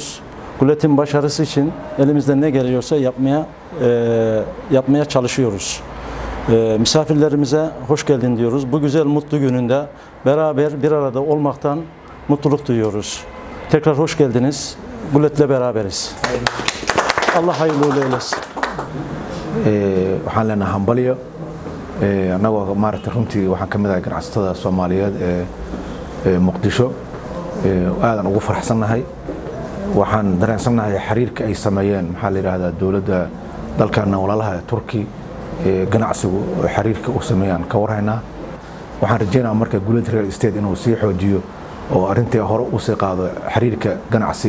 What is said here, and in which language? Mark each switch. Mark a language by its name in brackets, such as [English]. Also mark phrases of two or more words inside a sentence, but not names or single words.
[Turkish] Guuleed'in başarısı için elimizden ne geliyorsa yapmaya çalışıyoruz. Misafirlerimize hoş geldin diyoruz. Bu güzel mutlu gününde beraber bir arada olmaktan mutluluk duyuyoruz. Tekrar hoş geldiniz. Guuleed'le beraberiz. Allah hayırlı eylesin. [Somali] waxaan leenahay hambalyo anagoo maaragtay runtii waxaan ka mid ahay ganacsatada Soomaaliyeed ee Muqdisho aadan ugu faraxsanahay waxaan dareensanahay xiriirka ay sameeyeen maxaa la yiraahdaa dawladda dalkana walaalaha Turkiga ganacsigu xiriirka uu sameeyaan ka warhaynaa waxaan rajaynayaa marka Guuleed Real Estate inuu sii xoojiyo oo arintii hore u sii qaado xiriirka ganacsi